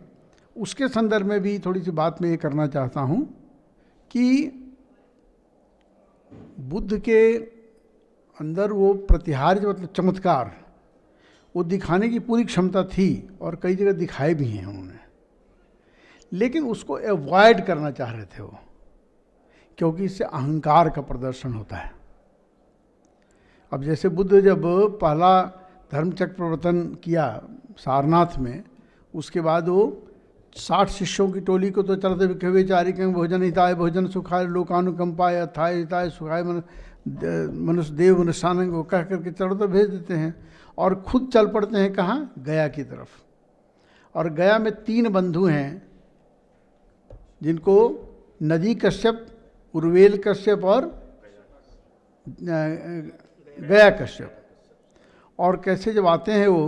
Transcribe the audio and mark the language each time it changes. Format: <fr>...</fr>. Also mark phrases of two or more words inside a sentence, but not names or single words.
<hi>उसके संदर्भ में भी थोड़ी सी बात मैं ये करना चाहता हूँ कि बुद्ध के अंदर वो प्रतिहार जो मतलब चमत्कार, वो दिखाने की पूरी क्षमता थी और कई जगह दिखाए भी हैं उन्होंने, लेकिन उसको अवॉइड करना चाह रहे थे वो, क्योंकि इससे अहंकार का प्रदर्शन होता है। अब जैसे बुद्ध जब पहला धर्मचक्र प्रवर्तन किया सारनाथ में, उसके बाद वो 60 शिष्यों की टोली को तो चलते</hi> <pi>विखे चारिकं भोजन हिताय भोजन सुखाय लोकानुकंपाय अथाय हिताय सुखाय मनुष्य देव मनुष्यानंग</pi> <hi>को कह करके चढ़ते भेज देते हैं और खुद चल पड़ते हैं कहाँ, गया की तरफ। और गया में 3 बंधु हैं जिनको नदी कश्यप, उर्वेल कश्यप और गया कश्यप, और कैसे जब आते हैं वो,</hi>